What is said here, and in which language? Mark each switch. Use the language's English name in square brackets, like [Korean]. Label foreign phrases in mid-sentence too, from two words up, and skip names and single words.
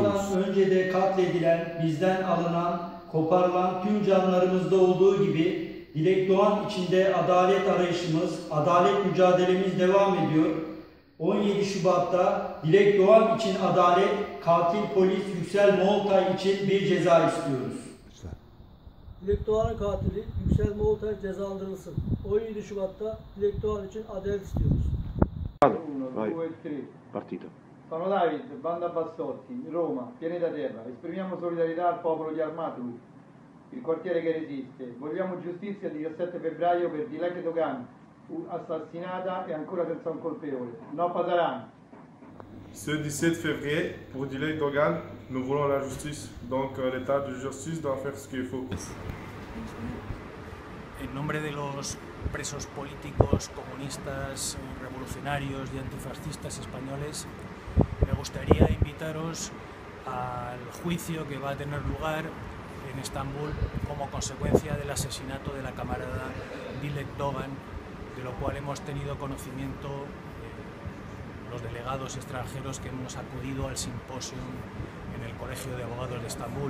[Turkish] Dilek Doğan'dan önce de katledilen, bizden alınan, koparılan tüm canlarımızda olduğu gibi Dilek Doğan içinde adalet arayışımız, adalet mücadelemiz devam ediyor. 17 Şubat'ta Dilek Doğan için adalet, katil polis Yüksel Moğoltay için bir ceza istiyoruz. Dilek Doğan'ın katili Yüksel Moğoltay cezalandırılsın. 17 Şubat'ta Dilek Doğan için adalet istiyoruz. [Italian] Partito. Sono David, Banda Bassotti, Roma, Pianeta Terra. Esprimiamo solidarietà al popolo di Armutlu, il quartiere che resiste. Vogliamo giustizia il 17 febbraio per Dilek Dogan, assassinata e ancora senza un colpevole. [Spanish] No passaran. [French] Ce 17 février, pour Dilek Dogan, nous voulons la justice. Donc l'état de justice doit faire ce qu'il faut. [Spanish] En nombre de los presos políticos, comunistas, revolucionarios y antifascistas españoles, me gustaría invitaros al juicio que va a tener lugar en Estambul como consecuencia del asesinato de la camarada Dilek Dogan, de lo cual hemos tenido conocimiento los delegados extranjeros que hemos acudido al simposio en el Colegio de Abogados de Estambul.